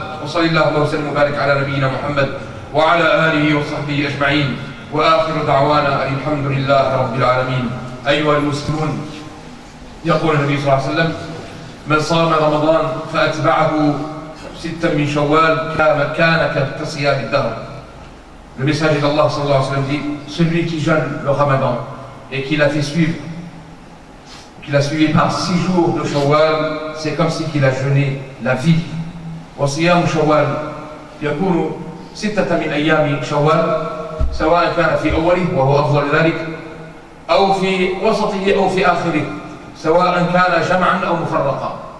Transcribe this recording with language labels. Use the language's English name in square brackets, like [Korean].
[Arabic] وصل اللهم وسلم وبارك على نبينا محمد وعلى آله وصحبه أجمعين. وآخر دعوانا أن الحمد لله رب العالمين. أيها المسلمون، يقول النبي صلى الله عليه وسلم: من صام رمضان فأتبعه 6 من شوال كان كصيام الدهر. [French] Le messager d'Allah sallallahu alayhi wa sallam dit: celui qui jeûne le Ramadan et qui l'a fait suivre, qu'il a suivi par 6 jours de Shawwal, c'est comme si qu'il a jeûné la vie. [Arabic] وصيام شوال يكون 6 من أيام شوال، سواء كان في أوله وهو أفضل ذلك أو في وسطه أو في آخره، سواء كان جمعا أو مفرقا.